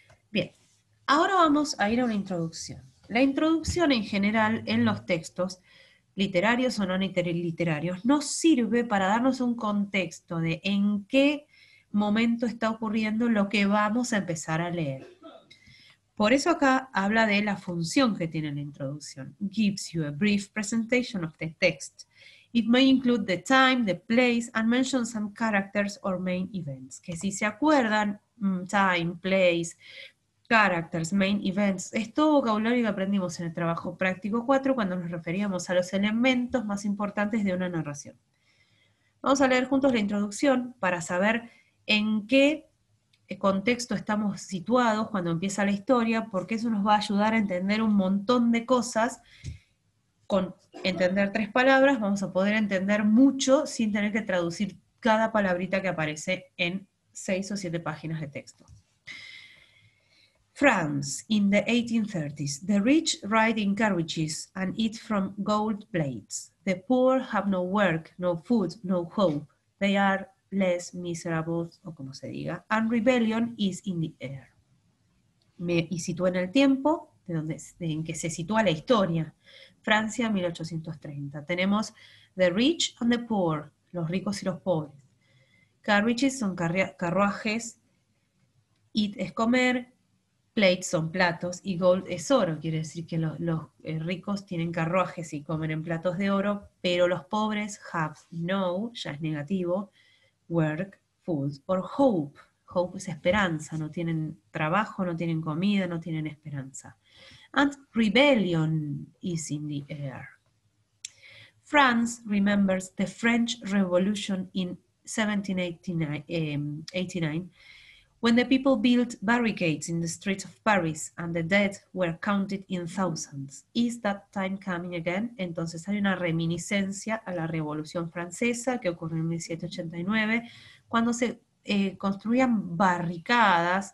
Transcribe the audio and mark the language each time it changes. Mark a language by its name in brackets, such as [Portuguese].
[Spanish] Bien, ahora vamos a ir a una introducción. La introducción en general en los textos, literarios o no literarios, nos sirve para darnos un contexto de en qué momento está ocurriendo lo que vamos a empezar a leer. Por eso acá habla de la función que tiene la introducción. [English] Gives you a brief presentation of the text. It may include the time, the place, and mention some characters or main events. [Spanish] Que si se acuerdan, [English] time, place, characters, main events, [Spanish] es todo vocabulario que aprendimos en el trabajo práctico 4 cuando nos referíamos a los elementos más importantes de una narración. Vamos a leer juntos la introducción para saber en qué contexto estamos situados cuando empieza la historia, porque eso nos va a ayudar a entender un montón de cosas. Con entender 3 palabras vamos a poder entender mucho sin tener que traducir cada palabrita que aparece en 6 o 7 páginas de texto. [English] France, in the 1830s, the rich ride in carriages and eat from gold plates. The poor have no work, no food, no hope. They are less miserable, [Spanish] o como se diga, [English] and rebellion is in the air. [Spanish] Y sitúa en el tiempo en que se sitúa la historia. Francia, 1830. Tenemos [English] the rich and the poor, [Spanish] los ricos y los pobres. Carriages son carruajes, eat es comer, plates son platos, y gold es oro. Quiere decir que los ricos tienen carruajes y comen en platos de oro, pero los pobres [English] have no, [Spanish] ya es negativo, [English] work, food, or hope. [Spanish] Hope es esperanza, no tienen trabajo, no tienen comida, no tienen esperanza. [English] And rebellion is in the air. France remembers the French Revolution in 1789, when the people built barricades in the streets of Paris and the dead were counted in thousands. Is that time coming again? [Spanish] Entonces hay una reminiscencia a la Revolución Francesa que ocurrió en 1789, cuando se construían barricadas.